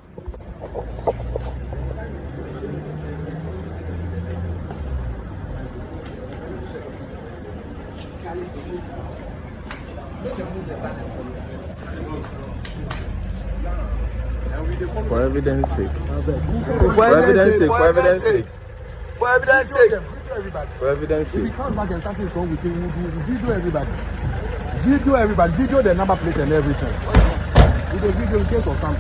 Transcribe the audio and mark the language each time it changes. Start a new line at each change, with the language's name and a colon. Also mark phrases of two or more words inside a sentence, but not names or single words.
English: For evidence sake. For evidence sake. For evidence sake. For evidence sake. For evidence sake. If he comes back and something is wrong with him, we'll video everybody. Video everybody. Video the number plate and everything. With a video in case of something.